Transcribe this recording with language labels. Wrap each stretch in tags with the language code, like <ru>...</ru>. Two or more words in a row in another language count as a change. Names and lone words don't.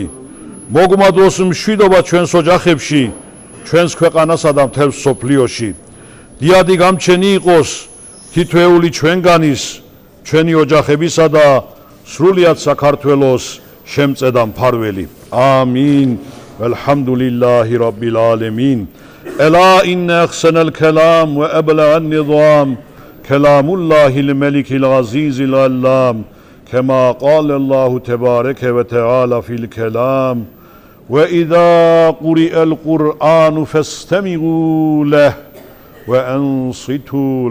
<ka>მოგმადლოს მშვიდობა ჩვენს ოჯახებში, ჩვენს ქვეყანასა და მთელ მსოფლიოში. დიადი გამჩენი იყოს თითოეული ჩვენგანის, ჩვენი ოჯახებისა და სრულიად საქართველოს შემწედა მფარველი. ამინ.</ka> <ar>والحمدلله رب العالمين. ألا إن أحسن الكلام وأبلغ النظام كلام الله الملك العزيز العلام كما قال الله تبارك وتعالى في الكلام وإذا قرئ القرآن فاستمعوا له وأنصتوا لعلكم ترحمون.</ar>